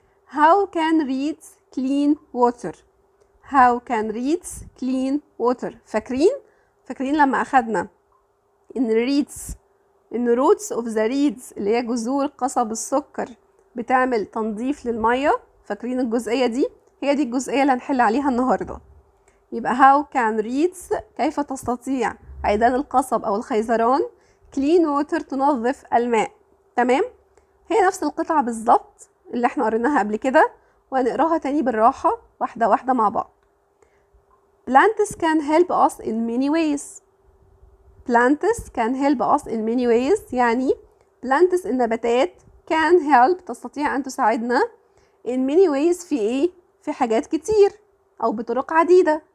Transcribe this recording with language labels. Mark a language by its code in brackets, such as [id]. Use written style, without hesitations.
[en] How can reeds clean water؟ [ar] How can reeds clean water؟ فاكرين لما اخدنا ان [en] roots of the reeds [ar] اللي هي جذور قصب السكر بتعمل تنظيف للميه؟ فاكرين الجزئيه دي؟ هي دي الجزئيه اللي هنحل عليها النهارده. يبقى [en] how can reeds [ar] كيف تستطيع عيدان القصب او الخيزران [en] clean water [ar] تنظف الماء. تمام؟ هي نفس القطعة بالظبط اللي احنا قريناها قبل كده وهنقراها تاني بالراحة واحدة واحدة مع بعض. [en] Plants can help us in many ways. Plants can help us in many ways [ar] يعني [en] plants [ar] النباتات [en] can help [ar] تستطيع أن تساعدنا [en] in many ways [ar] في ايه؟ في حاجات كتير أو بطرق عديدة.